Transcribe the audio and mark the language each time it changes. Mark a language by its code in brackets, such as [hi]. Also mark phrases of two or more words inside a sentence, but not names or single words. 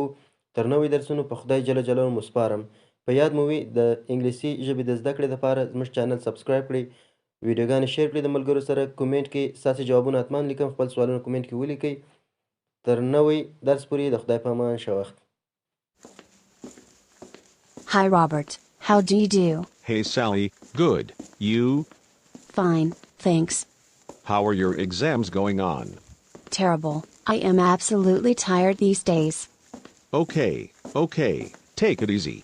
[ps] تر نوي درسونو په خدای جل جلاله مو سپارم. په یاد مو وي د انګلیسي ژبې د زده کړې دپاره زموږ چاینل سبسکرایب کړئ، ویډیوګانې شیر کړئ د ملګرو سره، کومنټ کې ستاسې جوابونه حتما لیکم، خپل سوالونه کومنټ کې ولیکئ. تر نوي درس پورې د خدای په امان ښه وخت. [en] Hi Robert, how do you do? Hey Sally, good. You? Fine, thanks. How are your exams going on? Terrible. I am absolutely tired these days. Okay. Take it easy.